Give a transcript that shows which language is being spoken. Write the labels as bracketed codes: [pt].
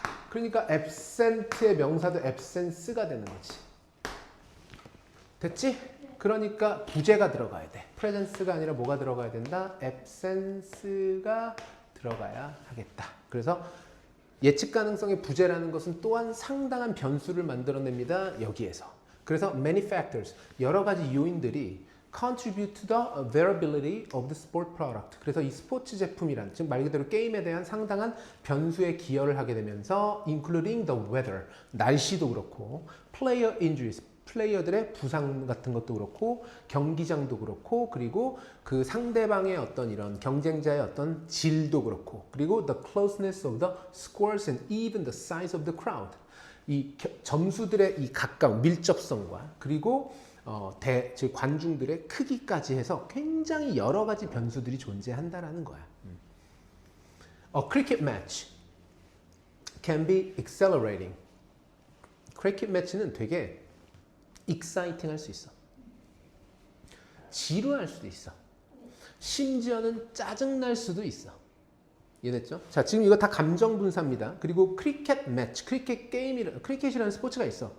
[ko] 그러니까 absent의 명사도 absence가 되는 거지. 됐지? 그러니까 부재가 들어가야 돼. presence가 아니라 뭐가 들어가야 된다? absence가 들어가야 하겠다. 그래서 예측 가능성의 부재라는 것은 또한 상당한 변수를 만들어냅니다. 여기에서. [en] 그래서 many factors, [ko] 여러 가지 요인들이 [en] contribute to the variability of the sport product. [ko] 그래서 이 스포츠 제품이란, 즉 말 그대로 게임에 대한 상당한 변수에 기여를 하게 되면서 [en] including the weather, [ko] 날씨도 그렇고 [en] player injuries, [ko] 플레이어들의 부상 같은 것도 그렇고 경기장도 그렇고 그리고 그 상대방의 어떤 이런 경쟁자의 어떤 질도 그렇고 그리고 [en] the closeness of the scores and even the size of the crowd. [ko] 이 점수들의 이 가까운 밀접성과 그리고 즉 관중들의 크기까지 해서 굉장히 여러 가지 변수들이 존재한다라는 거야. [en] A cricket match can be exhilarating. [ko] cricket match는 되게 exciting 할 수 있어. 지루할 수도 있어. 심지어는 짜증날 수도 있어. 이해됐죠? 자, 지금 이거 다 감정 분사입니다. 그리고 크리켓 매치, 크리켓이라는 스포츠가 있어.